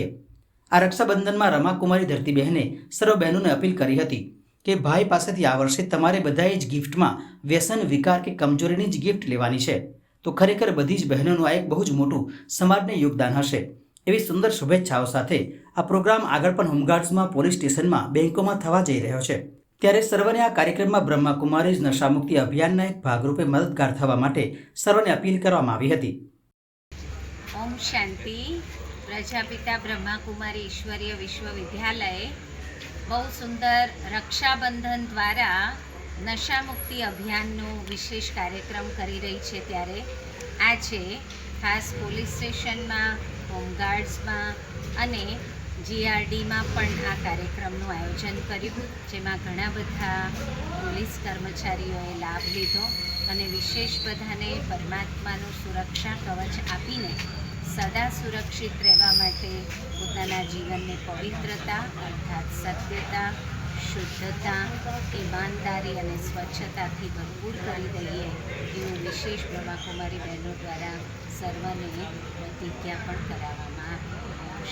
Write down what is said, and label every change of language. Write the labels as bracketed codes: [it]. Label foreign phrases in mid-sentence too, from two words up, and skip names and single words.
[gu] આ રક્ષાબંધનમાં રમાકુમારી ધરતીબહેને સર્વ બહેનોને અપીલ કરી હતી કે ભાઈ પાસેથી આ વર્ષે તમારે બધાએ જ ગિફ્ટમાં વ્યસન, વિકાર કે કમજોરીની જ ગિફ્ટ લેવાની છે, તો ખરેખર બધી જ બહેનોનું આ એક બહુ જ મોટું સમાજને યોગદાન હશે। એવી સુંદર શુભેચ્છાઓ સાથે આ પ્રોગ્રામ આગળ પણ હોમગાર્ડ્સમાં, પોલીસ સ્ટેશનમાં, બેંકોમાં થવા જઈ રહ્યો છે। ત્યારે સર્વને આ કાર્યક્રમમાં બ્રહ્માકુમારી નશામુક્તિ અભિયાનના એક ભાગરૂપે મદદગાર થવા માટે સર્વને અપીલ કરવામાં આવી હતી। ઓમ શાંતિ પ્રજાપિતા બ્રહ્માકુમારી ઈશ્વરીય વિશ્વવિદ્યાલય બહુ સુંદર રક્ષાબંધન દ્વારા નશામુક્તિ અભિયાનનો વિશેષ કાર્યક્રમ કરી રહી છે। ત્યારે આજે ખાસ પોલીસ સ્ટેશનમાં, હોમગાર્ડ્સમાં અને જીઆરડીમાં પણ આ કાર્યક્રમનું આયોજન કર્યું, જેમાં ઘણા બધા પોલીસ કર્મચારીઓએ લાભ લીધો અને વિશેષ બધાને પરમાત્માનું સુરક્ષા કવચ આપીને સદા સુરક્ષિત રહેવા માટે પોતાના જીવનને પવિત્રતા અર્થાત સત્યતા, શુદ્ધતા, ઈમાનદારી અને સ્વચ્છતાથી ભરપૂર કરી દઈએ એવું વિશેષ બ્રહ્માકુમારી બહેનો દ્વારા સર્વને પ્રતિજ્ઞા પણ કરાવવામાં આવી।